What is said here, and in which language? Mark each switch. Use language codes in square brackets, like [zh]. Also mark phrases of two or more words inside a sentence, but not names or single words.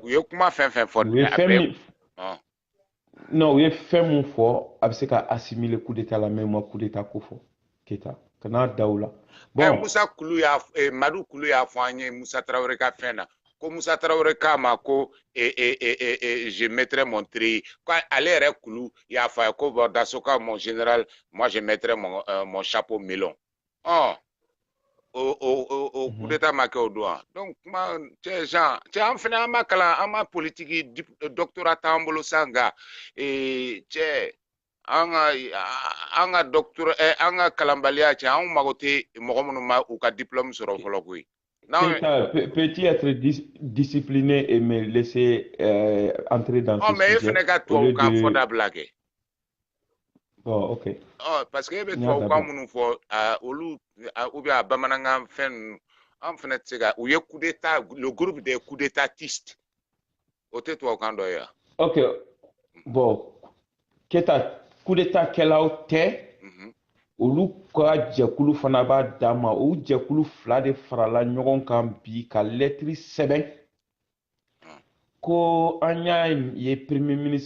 [bm] u ye kuma fɛn fɛn fɔ u ye fɛn min non u ye fɛn min fɔ a bɛ se ka assimiler [fr] coup d'état [bm] la mais u ma [fr] coup d'état [bm] ko fɔ Keita kana da u la bon Musa Kulu y'a Madu Kulu y'a fɔ an ye Musa Traoré ka fɛn na ko Musa Traoré k'a ma ko [fr] je mettrai mon tri [bm] ko ale yɛrɛ Kulu y'a fɔ a ye ko [fr] bon dans ce cas mon général moi je mettrai mon chapeau melon [bm] o coup d'état ma kɛ o don donc kuma cɛ Jean cɛ an fɛnɛ an ma kalan an ma politiki doctorat t'an bolo sa nka cɛ an ka docteur an ka kalanbaliya cɛ an mago tɛ mɔgɔ minnu ma u ka diplôme sɔrɔ fɔlɔ koyi [fr] Peux-tu être discipliné et me laisser entrer dans ce mais sujet [bm] e fɛnɛ ka tubabukan fɔ dabila kɛ [fr] bon ok [bm] parce que e bɛ tubabukan minnu fɔ olu [fr] ou bien [bm] a bamanankan fɛn ninnu an fɛnɛ tɛ se ka u ye [fr] coup d'état le groupe des coups d'étatistes [bm] o tɛ tubabukan dɔ ye wa [fr] ok bon [bm] Keita [fr] coup d'état [bm] kɛlaw tɛ olu ka jɛkulu fana b'a dan ma o jɛkulu fila de farala ɲɔgɔn kan bi ka lɛtiri sɛbɛn ko an y'a ye [fr] premier ministre